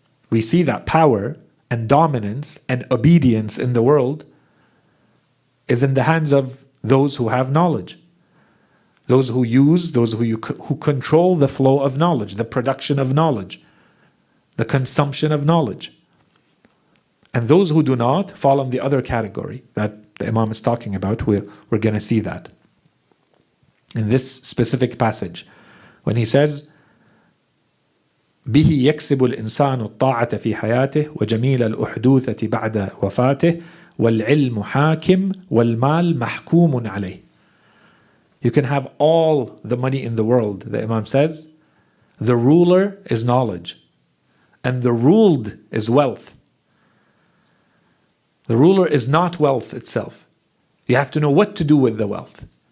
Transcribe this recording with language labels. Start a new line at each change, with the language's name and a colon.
English: We see that power and dominance and obedience in the world is in the hands of those who have knowledge. Those who use, those who control the flow of knowledge, the production of knowledge, the consumption of knowledge. And those who do not fall in the other category that the Imam is talking about. We're going to see that in this specific passage when he says,
Arabic: به يكسب الإنسان الطاعة في حياته وجميل الأحدوثة بعد وفاته والعلم حاكم والمال محكوم عليه.
English: You can have all the money in the world, the Imam says. The ruler is knowledge. And the ruled is wealth. The ruler is not wealth itself. You have to know what to do with the wealth.